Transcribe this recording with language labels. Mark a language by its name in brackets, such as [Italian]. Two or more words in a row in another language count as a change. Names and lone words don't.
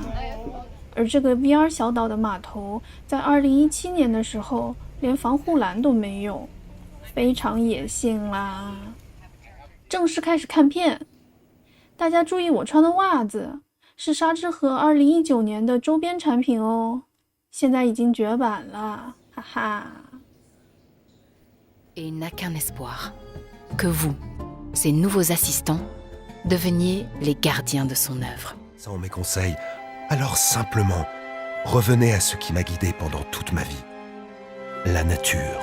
[Chinese] 而这个 VR 小岛的码头在2017年的时候连防护栏都没有，非常野性啦。正式开始看片，大家注意我穿的袜子是沙之河2019年的周边产品哦，现在已经绝版了，哈哈。 [French] Et n'a qu'un espoir, que vous, ses nouveaux assistants, deveniez les gardiens de son œuvre. Sans mes conseils, alors simplement, revenez à ce qui m'a guidé pendant toute ma vie, la nature.